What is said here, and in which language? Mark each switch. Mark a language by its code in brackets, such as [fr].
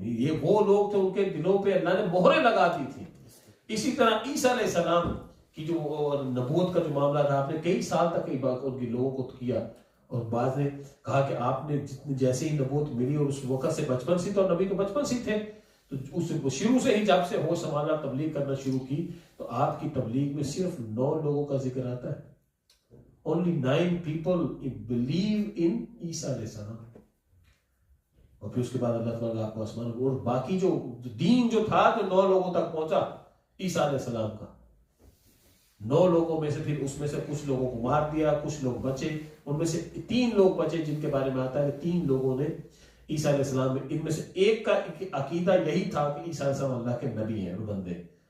[ur] یہ وہ لوگ تھے ان کے دلوں پہ اللہ نے مہریں لگا دی تھی. اسی طرح عیسیٰ علیہ السلام کی جو نبوت کا جو معاملہ تھا, آپ نے کئی سال تک ان کے لوگوں کو کیا, اور بعض نے کہا کہ آپ نے جیسے ہی نبوت ملی اور اس وقت سے بچپن سے, تو نبی تو بچپن سے تھے, تو اس شروع سے ہی جب سے ہوش سنبھالا تبلیغ کرنا شروع کی, تو آپ کی تبلیغ میں صرف 9 لوگوں کا ذکر آتا ہے. [en] Only 9 people believe in عیسیٰ علیہ السلام. [ur] اور پھر اس کے بعد اللہ تعالیٰ آپ کو آسمان, اور باقی جو دین جو تھا جو 9 لوگوں تک پہنچا عیسیٰ علیہ السلام کا, 9 لوگوں میں سے پھر اس میں سے کچھ لوگوں کو مار دیا, کچھ لوگ بچے. ان میں سے 3 لوگ بچے جن کے بارے میں آتا ہے کہ 3 لوگوں نے عیسیٰ علیہ السلام میں, ان میں سے ایک کا عقیدہ یہی تھا کہ عیسیٰ علیہ السلام اللہ کے نبی ہیں, بندے.